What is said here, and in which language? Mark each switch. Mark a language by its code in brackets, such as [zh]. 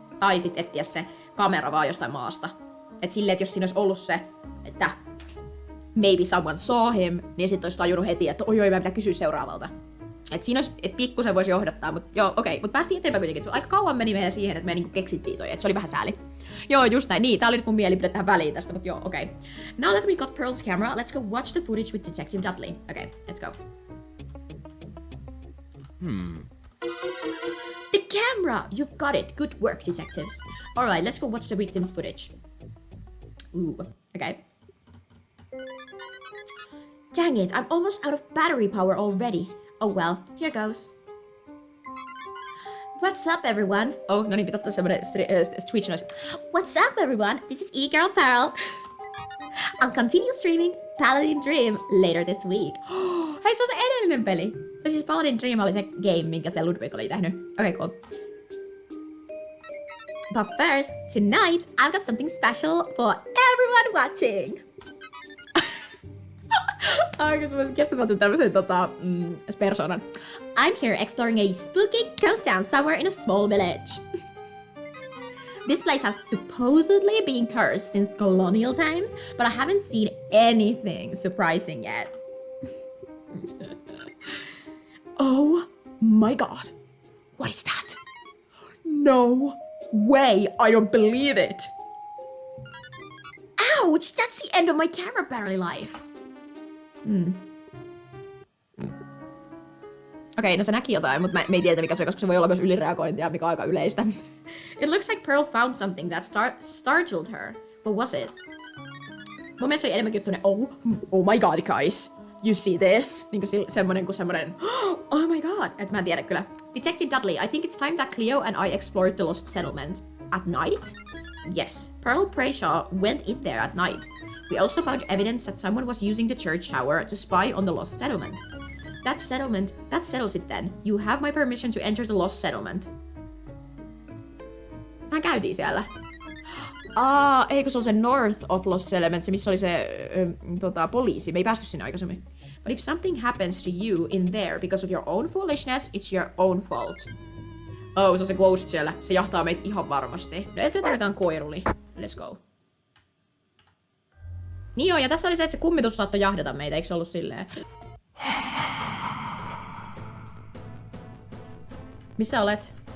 [fi] Tai sit etsiä se kamera vaan jostain maasta. Et silleen, että jos siinä olisi ollut se, että [en] maybe someone saw him, [fi] niin sit olisi tajunnut heti, että oi, meidän pitää kysyä seuraavalta. Et siinä olisi, että pikkusen voisi johdattaa, mutta joo, okei. Mutta päästiin eteenpäin kuitenkin. Aika kauan meni meidän siihen, että me niinku keksittiin toi, että se oli vähän sääli. Joo, just näin. Niin, tää oli nyt mun mielipide tähän väliin tästä, mutta joo, okei. [en] Now that we got Pearl's camera, let's go watch the footage with Detective Dudley. Okay, let's go. The camera! You've got it. Good work, detectives. Alright, let's go watch the victim's footage. Ooh, okay. Dang it, I'm almost out of battery power already. Oh well, here goes. What's up, everyone? [fi] Oh, no niin, pitää ottaa semmonen Twitch noise. [en] What's up, everyone? This is E-Girl Pearl. I'll continue streaming Paladin Dream later this week. [fi] Hei, se on se edellinen peli. Ja siis Paladin Dream oli se game, minkä se Ludwig oli tehnyt. [en] Okay, cool. But first, tonight, I've got something special for everyone watching. [fi] Aikas mä olisin kestämättä tämmösen persoonan. [en] I'm here exploring a spooky ghost town somewhere in a small village. This place has supposedly been cursed since colonial times, but I haven't seen anything surprising yet. Oh my god. What is that? No way, I don't believe it. Ouch, that's the end of my camera battery life. [fi] Okei, no se näki jotain, mutta me ei tiedä mikä se on, koska se voi olla myös ylireagointia, mikä on aika yleistä. [en] It looks like Pearl found something that startled her. What was it? [fi] Mun mielestä se oli enemmänkin just semmonen, [en] oh my god guys, you see this? [fi] Niinku semmonen kuin semmonen, [en] oh my god, [fi] et mä en tiedä kyllä. [en] Detective Dudley, I think it's time that Cleo and I explored the lost settlement. At night? Yes, Pearl Brayshaw went in there at night. We also found evidence that someone was using the church tower to spy on the lost settlement. That settles it then. You have my permission to enter the lost settlement. [fi] Mä käytiin siellä. Eikö se on se North of Lost Settlement, se missä oli se poliisi. Me ei päästy sinne aikaisemmin. [en] But if something happens to you in there because of your own foolishness, it's your own fault. [fi] Oh, se on se ghost siellä. Se jahtaa meitä ihan varmasti. No ensin me tarvitaan koiruli. [en] Let's go. [fi] Niin joo, ja tässä oli se, että se kummitus saattoi jahdata meitä, eikö se ollut silleen? Missä olet?